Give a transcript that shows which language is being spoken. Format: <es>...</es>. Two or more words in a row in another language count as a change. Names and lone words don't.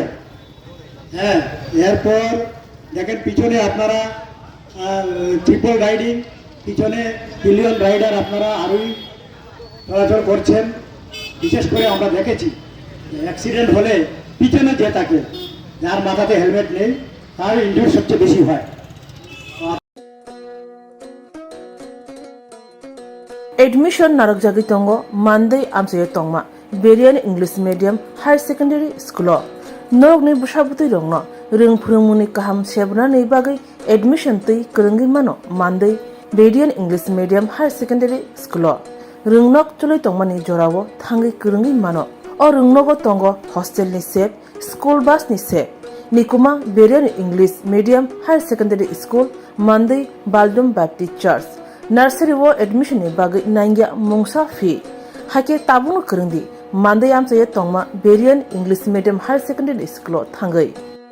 <bn>হ্যাঁ, এরপর দেখেন পিছনে আপনারা</bn> <en>triple riding,</en> <bn>পিছনে</bn> <en>pillion rider</en> <bn>আপনারা আরোই চলাচল করছেন। বিশেষ করে আমরা দেখেছি অ্যাক্সিডেন্ট হলে পিছনে যে থাকে, যার মাথাতে হেলমেট নেই, তার ইনজুরি সবচেয়ে বেশি হয়।</bn> <trp>Admission narak jagi tongo Monday amsayo tongma Berian English Medium Higher Secondary School norok ni bushabuti rongno ring phurungmuni kaham sebna nei bagai admission tui krungi mano Monday Berian English Medium Higher Secondary School ringnok chuloi tongmani jorawo thangi krungi mano o ringnogo tongo hostel ni sep</trp> <en>school bus</en> <trp>ni sep nikuma Berian English Medium Higher Secondary School Monday Baldum Baptist Church nursery wo admission ni bagai nangya mungsa fi hake tabung kerengdi mandai amche tongma Berian English Medium Higher Secondary School thangai</trp>